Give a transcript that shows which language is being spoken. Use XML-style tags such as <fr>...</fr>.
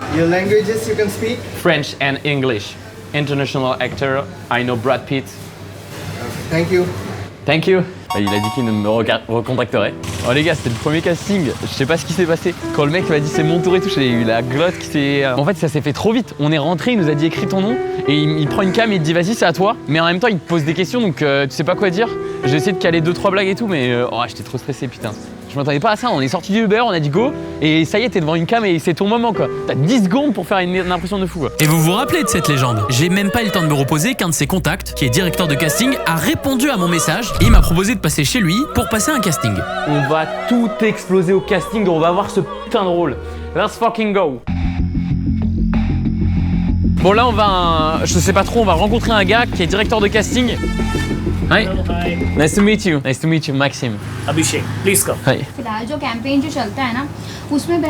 <en>Your languages you can speak? French and English. International actor, I know Brad Pitt. Thank you. Thank you.</en> <fr>Il a dit qu'il me recontacterait. Oh les gars, c'était le premier casting. Je sais pas ce qui s'est passé. Quand le mec m'a dit c'est mon tour et tout, j'ai eu la glotte qui s'est... En fait, ça s'est fait trop vite. On est rentré, il nous a dit écris ton nom. Et il prend une cam et il te dit vas-y, c'est à toi. Mais en même temps, il te pose des questions, donc tu sais pas quoi dire. J'ai essayé de caler 2-3 blagues et tout, mais j'étais trop stressé, putain. Je m'attendais pas à ça. On est sorti du Uber, on a dit go. Et ça y est, t'es devant une cam et c'est ton moment, quoi. T'as 10 secondes pour faire une impression de fou, quoi. Et vous vous rappelez de cette légende? J'ai même pas eu le temps de me reposer qu'un de ses contacts, qui est directeur de casting, a répondu à mon message et il m'a proposé de passer chez lui pour passer un casting. On va tout exploser au casting, on va avoir ce putain de rôle.</fr> <en>Let's fucking go.</en> <fr>Bon là on va, je sais pas trop, on va rencontrer un gars qui est directeur de casting.</fr> <en>Hi. Nice to meet you. Nice to meet you, Maxime. Abhishek, please come. Hi.</en> <hi>फिलहाल जो campaign जो चलता है ना उसमें</hi>